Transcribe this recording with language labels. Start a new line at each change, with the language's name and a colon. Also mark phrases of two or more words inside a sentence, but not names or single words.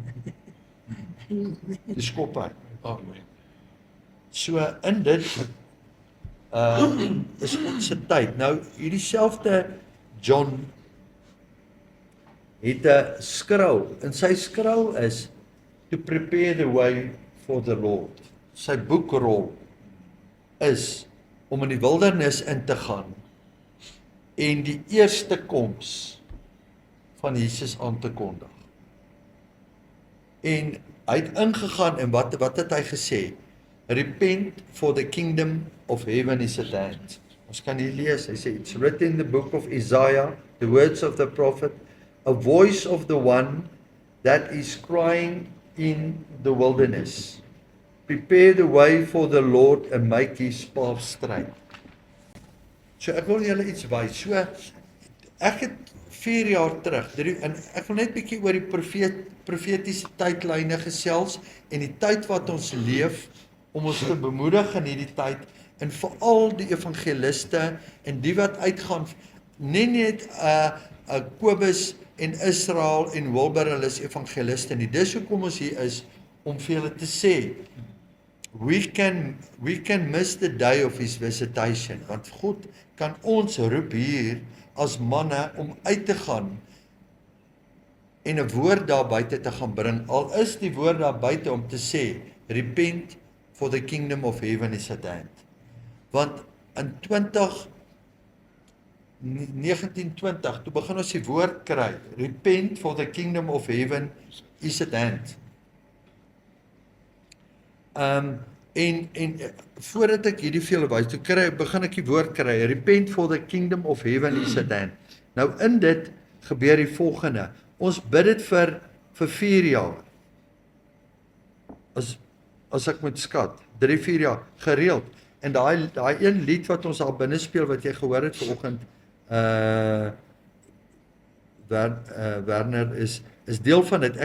Afrikaans: Die skop hy. So in dit is ons se tyd. Nou, hierdie selfde John het 'n skrou, en sy skrou is
English: to prepare the way for the Lord.
Afrikaans: Sy boekrol is om in die wildernis in te gaan en die eerste koms van Jesus aan te kondig. En hy het ingegaan, en wat het hy gesê?
English: Repent, for the kingdom of heaven is at hand.
Afrikaans: Ons kan hier lees, hy sê,
English: it's written in the book of Isaiah, the words of the prophet, a voice of the one that is crying in the wilderness. Prepare the way for the Lord and make his path straight.
Afrikaans: So ek wil julle iets wys. So ek het 4 jaar terug, en ek wil net bietjie oor die profetiese tydlyne gesels, en die tyd wat ons leef, om ons te bemoedig in hierdie tyd, en veral die evangeliste, en die wat uitgaan, nie net Kobus en Israel en Wilbur, hulle is evangeliste nie. Dis hoekom ons hier is, om vir julle te sê,
English: we can miss the day of his visitation,
Afrikaans: want God kan ons roep hier as manne om uit te gaan en 'n woord daar buite te gaan bring, al is die woord daar buite om te sê,
English: repent for the kingdom of heaven is at hand.
Afrikaans: Want in 1920, toe begin ons die woord kry,
English: repent for the kingdom of heaven is at hand.
Afrikaans: En voordat ek hierdie vir julle wys, toe begin ek die woord kry,
English: repent for the kingdom of heaven is at hand.
Afrikaans: Nou in dit gebeur die volgende, ons bid dit vir 4 jaar, as ek moet skat, 3-4 jaar, gereeld, en daai een lied wat ons al binne speel, wat jy gehoor het vanoggend, Werner is deel van dit.